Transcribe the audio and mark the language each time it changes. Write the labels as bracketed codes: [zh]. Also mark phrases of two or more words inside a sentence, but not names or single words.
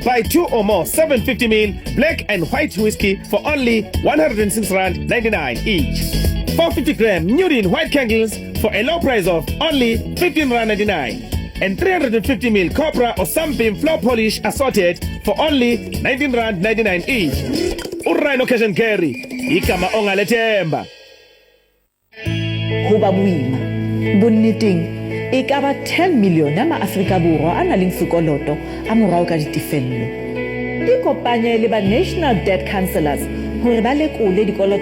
[en] Buy 2 or more 750ml black and white whiskey for only R106.99 each. 450 gram Nudin white candles for a low price of only R15.99. And 350ml Copra or Sunbeam floor polish assorted for only R19.99 each. Rhino Cash and Carry. [zu] Ikama ongaletemba. [st] Hoba boima bonneteng e ka ba 10 million ya maAfrika Borwa a nang le sekoloto a morao ka ditefello. Ikopanye le ba National Debt Councillors hore ba lekole dikoloto